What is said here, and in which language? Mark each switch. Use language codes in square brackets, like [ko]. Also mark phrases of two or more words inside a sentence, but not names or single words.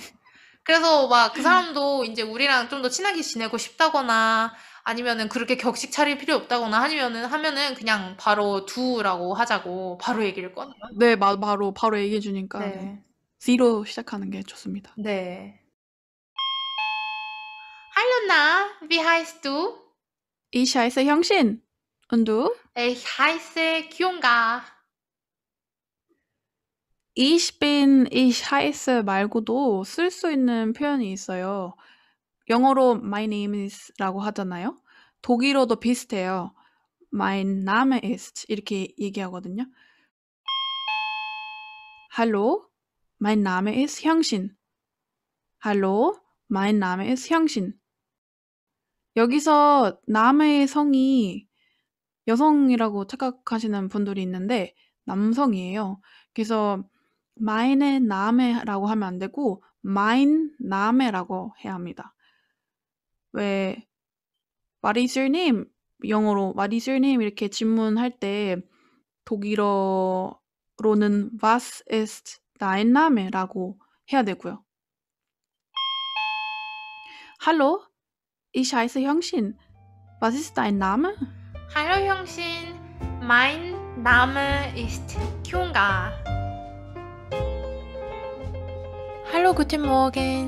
[ko] 그래서 막 그 사람도 이제 우리랑 좀 더 친하게 지내고 싶다거나 아니면은 그렇게 격식 차릴 필요 없다거나 하면은 그냥 바로 두라고 하자고 바로 얘기를 꺼내요. 네, 바로 얘기해 주니까 네. 네. Z로 시작하는 게 좋습니다. 네. [de] Hallo Na, wie heißt du? Ich heiße 형신. Und du? Ich heiße Kyunga. ich heiße [ko] 말고도 쓸 수 있는 표현이 있어요. 영어로 [en] my name is [ko] 라고 하잖아요. 독일어도 비슷해요. [de] Mein Name ist [ko] 이렇게 얘기하거든요. [de] Hallo, mein Name ist 형신. Hallo, mein Name ist 형신. [ko] 여기서 남의 성이 여성이라고 착각하시는 분들이 있는데 남성이에요. 그래서 [de] meine Name [ko] 라고 하면 안 되고 [de] mein Name [ko] 라고 해야 합니다. [en] 왜 What is your name? 영어로 What is your name? [ko] 이렇게 질문할 때 독일어로는 [de] Was ist dein Name? [ko] 라고 해야 되고요. [de] Hallo, ich heiße 형신. Was ist dein Name? Hallo Hyungshin, mein Name ist Kyunga. Hallo, guten Morgen.